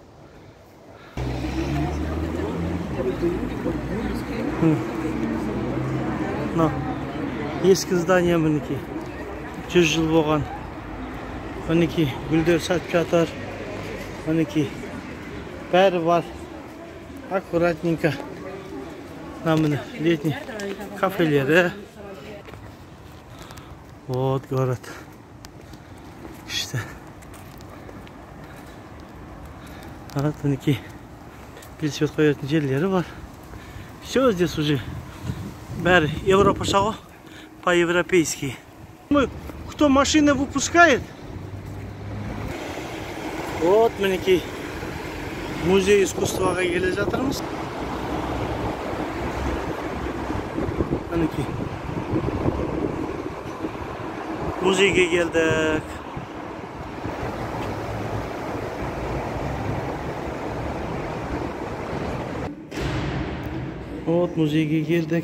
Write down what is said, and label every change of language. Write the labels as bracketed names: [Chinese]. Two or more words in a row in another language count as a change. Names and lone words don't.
[Kazakh] Ескі здания мінекей. 100 жыл болған. Мінекей гүлдер сатып жатыр. Мінекей бәрі бар. Аккуратненько. Міне летний кафелері. [Russian] Вот город. İşte. [Kazakh] Вот мінекей велосипед қоятын жерлері бар. [Russian] Все здесь уже [Kazakh] бәрі Европаша ғой, [Russian] по-европейски. Кто машины выпускает? [Kazakh] Вот мінекей музей искусствоға келе жатырмыз. Мінекей музейге келдік. Вот музейге келдік.